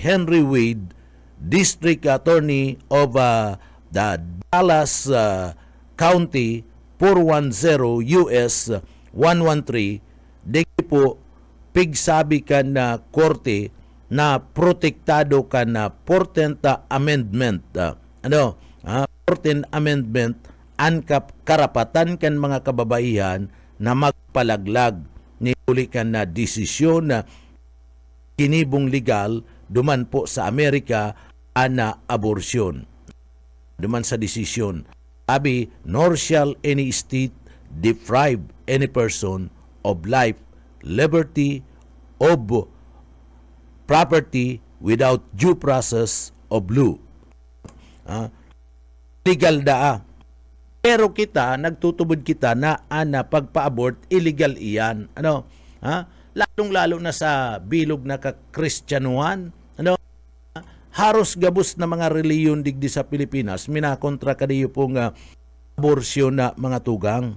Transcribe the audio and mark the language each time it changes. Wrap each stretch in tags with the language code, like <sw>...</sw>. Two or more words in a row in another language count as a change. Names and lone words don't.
<en>Henry Wade, District Attorney of the Dallas County 410 US 113,</en> <bik>di po pigsabi ka na korte na protektado ka na 14th Amendment. 14th Amendment ang karapatan kan mga kababaihan na magpalaglag ni uli ka na desisyon na kinibong legal duman po sa Amerika ana abortion. Duman sa desisyon, sabi,</bik> <en>nor shall any state deprive any person of life, liberty, of property without due process of law.</en> <bik>Legal daa. Pero kita, nagtutubod kita na pagpa-abort, illegal iyan. Lalong-lalo na sa bilog na ka-Kristyanuhan. Haros gabos na mga reliyon digdi sa Pilipinas, minakontra kaniyo pong abortion na mga tugang.</bik>